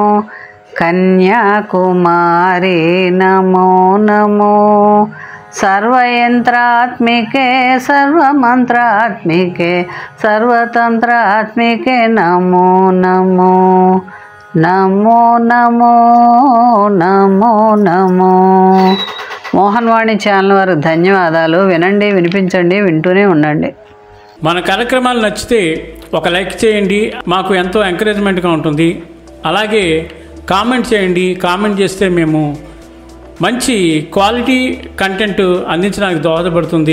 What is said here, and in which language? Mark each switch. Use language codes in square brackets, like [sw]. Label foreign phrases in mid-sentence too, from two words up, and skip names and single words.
[sa] कन्याकुमारी नमो नमो सर्वयंत्रात्मिके सर्वमंत्रात्मिके सर्वतंत्रात्मिके नमो नमो नमो नमो नमो नमो [te] మోహన్వాణి ఛానల్ వారికి ధన్యవాదాలు. వినండి, వినిపించండి, వింటూనే ఉండండి. మన కార్యక్రమాలు నచ్చితే ఒక లైక్ చేయండి, మాకు ఎంతో ఎంకరేజ్మెంట్గా ఉంటుంది. అలాగే కామెంట్ చేయండి. కామెంట్ చేస్తే మేము మంచి క్వాలిటీ కంటెంట్ అందించడానికి దోహదపడుతుంది.